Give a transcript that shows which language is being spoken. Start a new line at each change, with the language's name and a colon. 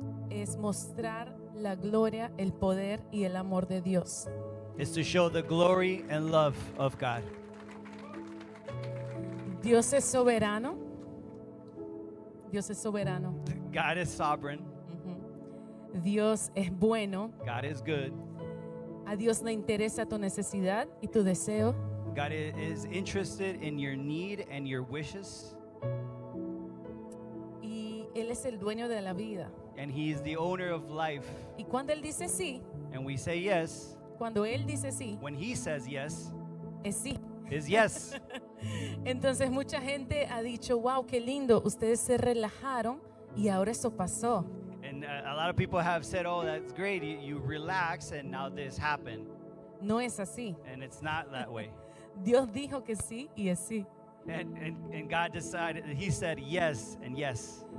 Spanish: es mostrar la gloria, el poder y el amor de Dios.
English: is to show the glory and love of God.
Spanish: Dios es soberano. Dios es soberano.
English: God is sovereign.
Spanish: Ujú. Dios es bueno.
English: God is good.
Spanish: A Dios le interesa tu necesidad y tu deseo.
English: God is interested in your need and your wishes.
Spanish: Y Él es el dueño de la vida.
English: And he is the owner of life.
Spanish: Y cuando Él dice sí,
English: And we say yes.
Spanish: cuando Él dice sí,
English: When he says yes,
Spanish: es sí.
English: is yes.
Spanish: Entonces mucha gente ha dicho, wow, qué lindo, ustedes se relajaron y ahora eso pasó.
English: And a lot of people have said, oh, that's great. You relax and now this happened.
Spanish: No es así.
English: And it's not that way.
Spanish: Dios dijo que sí y es sí.
English: And God decided, he said yes and yes.